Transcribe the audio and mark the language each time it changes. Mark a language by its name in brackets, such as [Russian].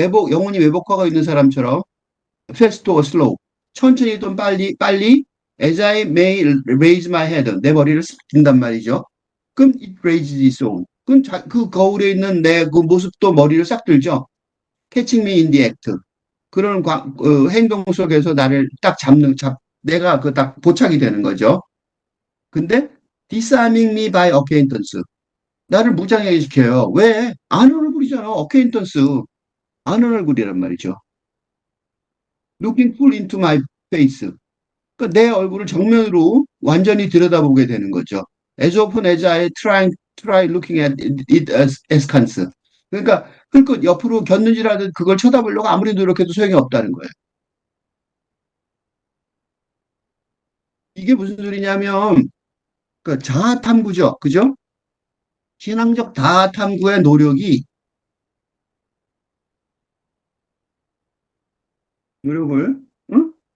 [Korean] 영혼이 왜곡하고 있는 사람처럼 [English] fast or slow. [Korean] 천천히든 빨리 [English] as I may raise my head. [Korean] 내 머리를 싹 든단 말이죠. 그럼 [English] it raises its own. [Korean] 그럼 그 거울에 있는 내 그 모습도 머리를 싹 들죠. [English] Catching me in the act. [Korean] 그런 행동 속에서 나를 딱 내가 그 딱 포착이 되는 거죠. 근데 [English] disarming me by acquaintance. [Korean] 나를 무장하게 시켜요. 왜? 아는 얼굴이잖아. acquaintance. 아는 얼굴이란 말이죠. [English] Looking full into my face. [Korean] 그러니까 내 얼굴을 정면으로 완전히 들여다보게 되는 거죠. [English] As often as I try looking at it as askance. [Korean] 그러니까 그 옆으로 겼는지라도 그걸 쳐다보려고 아무리 노력해도 소용이 없다는 거예요. 이게 무슨 소리냐면 그 자아 탐구죠. 그죠? 신앙적 자아 탐구의 노력을 응?